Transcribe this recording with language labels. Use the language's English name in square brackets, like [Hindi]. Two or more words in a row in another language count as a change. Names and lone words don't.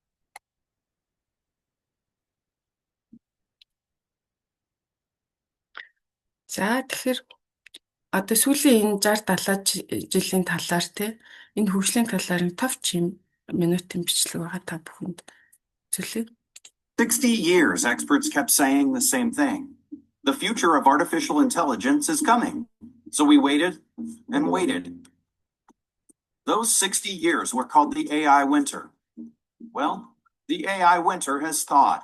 [Mongolian] За тэгэхээр одоо сүүлийн энэ 60-70 жилийн талаар энэ хөгжлийн талаар нэг товч минутын бичлэг байгаа та бүхэнд үзүүлье. [English] 60 years experts kept saying the same thing. The future of artificial intelligence is coming. So we waited and waited. Those 60 years were called the AI winter. Well, the AI winter has thawed.